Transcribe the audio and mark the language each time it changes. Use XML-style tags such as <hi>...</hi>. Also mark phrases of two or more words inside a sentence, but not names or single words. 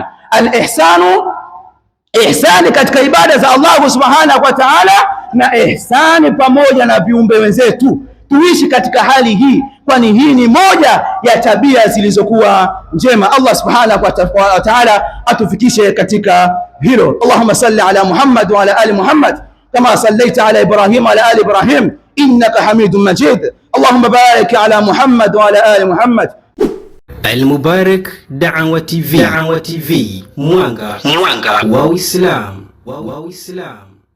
<sw>Al-ihsanu, ihsani katika ibada za Allah</sw> <ar>سبحانه وتعالى,</ar> <sw>na ihsani pamoja na viumbe wenzetu, tuishi katika hali hii, kwani hii ni moja ya tabia zilizokuwa njema. Allah</sw> <ar>سبحانه وتعالى</ar> <sw>atufikishe katika hilo.</sw> <ar>اللهم صل على محمد وعلى آل محمد كما صليت على إبراهيم وعلى آل إبراهيم إنك حميد مجيد. اللهم بارك على محمد وعلى آل محمد.</ar> <sw>Al-Mubarak Da'wa TV, mwanga wa Uislamu.</sw>